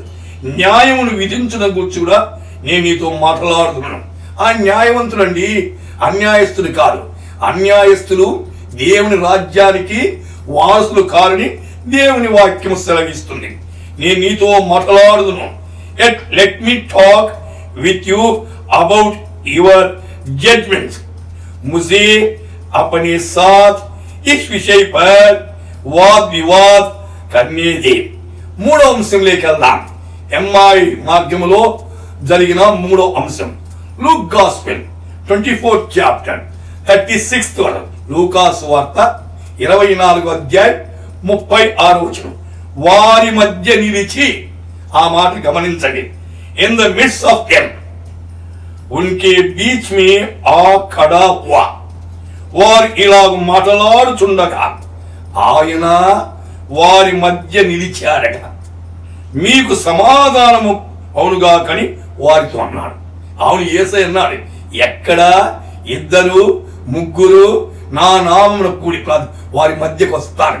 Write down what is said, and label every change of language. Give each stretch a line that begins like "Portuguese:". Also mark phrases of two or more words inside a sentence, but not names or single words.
Telugu: న్యాయమును విధించడం గురించి కూడా నేను నీతో మాట్లాడుతున్నాను. ఆ న్యాయవంతుడండి, అన్యాయస్తుడు కాదు. అన్యాయస్తులు దేవుని రాజ్యానికి వారసులు కారని దేవుని వాక్యం సెలవిస్తుంది. నేను నీతో మాట్లాడుదును.
English: Let me talk with you about your judgments,
Hindi: मुझे अपने साथ इस विषय पर वाद विवाद करने दे.
Telugu: మూడో అంశంలోకి వెళ్దాం. ఎంఐ మార్గంలో జరిగిన మూడో అంశం.
English: Luke gospel 24th chapter 36th వరకు.
Telugu: లూకాసు వార్త 24వ అధ్యాయం 36వ వచనం. వారి మధ్య నిలిచి, ఆ మాట గమనించండి.
English: in the midst of them,
Hindi: उनके बीच में आ खड़ा हुआ.
Telugu: వారు ఇలాగ మాట్లాడుచుండగా ఆయన వారి మధ్య నిలిచాడట. మీకు సమాధానము అవునుగా కని వారితో అన్నాడు. అవును, యేసయ్య అన్నాడు, ఎక్కడ ఇద్దరు ముగ్గురు నా నామమున కూడి వారి మధ్యకు వస్తారని.